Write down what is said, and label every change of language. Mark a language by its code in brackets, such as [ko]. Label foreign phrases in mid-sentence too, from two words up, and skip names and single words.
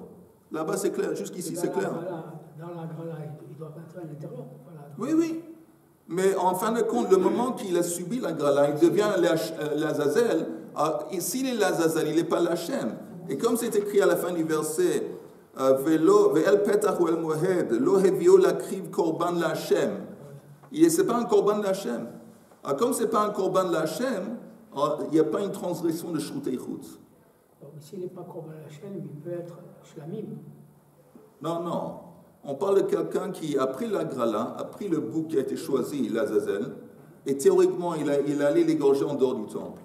[fr] Là-bas, c'est clair. Jusqu'ici, c'est clair. Dans la grala, il doit rentrer à l'intérieur. Oui, oui. Mais en fin de compte, le moment qu'il a subi la grala, il devient l'Azazel. S'il est l'Azazel, il n'est pas l'Hachem. Et comme c'est écrit à la fin du verset, [he] ואל פתח אהל מועד לא הביאו להקריב קרבן לה. [fr] Ce n'est pas un [he] קרבן לה. [fr] Comme ce n'est pas un [he] קרבן לה, [fr] il n'y a pas une transgression de [he] שחוטי חוץ. [fr] Donc, s'il n'est pas [he] קרבן לה, [fr] il peut être shlamim. Non, non. On parle de quelqu'un qui a pris la grala, a pris le bouc qui a été choisi, l'Azazel, et théoriquement, il est allé l'égorger en dehors du temple.